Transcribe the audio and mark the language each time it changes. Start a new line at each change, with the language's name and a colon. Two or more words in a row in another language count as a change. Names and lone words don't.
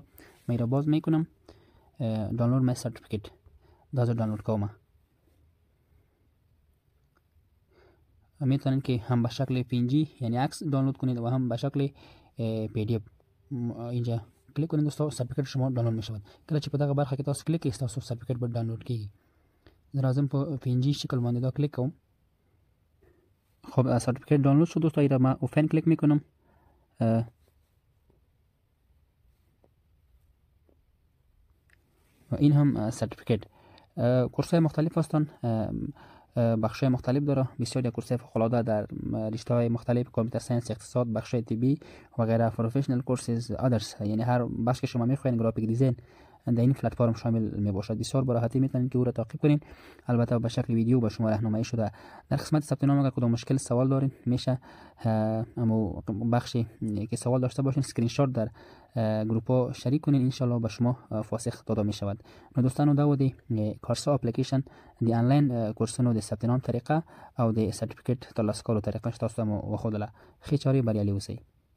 Persian: من را باز میکنم،
English: download my certificate
Pashto: دازو دانلود کوم.
Persian: میتونید که هم به شکل PNG یعنی عکس دانلود کنید و هم به شکل PDF. اینجا کلیک کنید دوستان، سرتیفیکیت شما دانلود میشود.
Pashto: کله چې په دغه برخه کې تاسو کلیک کړئ تاسو سرتیفیکیت به دانلود کیږي. زه راځم په PNG شکل باندې دا کلیک کوم.
Persian: خب سرتیفیکیت دانلود شد دوستان. ایرا ما
English: open click
Persian: میکنم. و این هم سرتیفیکیت. کورس‌های مختلف هستند، بخش‌های مختلف داره. بسیاری کورس‌های فوق‌العاده در رشته‌های مختلف،
English: computer science,
Persian: اقتصاد، بخش‌های طبی و غیره،
English: professional courses address,
Persian: یعنی هر بخش که شما می‌خواین
English: graphic design
Persian: در این پلتفرم شامل میباشد. بسیار با راحتی میتونید که او را تعقیب کنین. البته به شکل ویدیو به شما راهنمایی شده. در قسمت ثبت نام اگر کدام مشکل سوال دارین میشه اما بخشی که سوال داشته باشین اسکرین شات در گروپ ها شریک کنین، ان شاء الله به شما فاسخ داده می شود.
Pashto: نو دوستانو دا ودی کارسا اپلیکیشن دی آنلاین کورسونو د ثبت نام طریقه او د سرتیفیکیټ ترلاسه کولو طریقه تاسو ته مو وښودله. ښه چارې بریالي اوسئ.